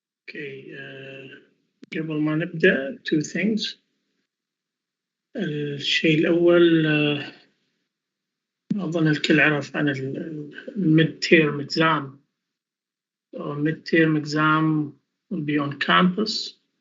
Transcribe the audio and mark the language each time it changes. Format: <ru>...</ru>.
<en>Okay,</en> <ar>قبل ما نبدأ</ar> <en>two things.</en> <ar>الشيء الأول أظن الكل عرف عن</ar> <en>mid-term exam. So mid-term exam will be on campus.</en>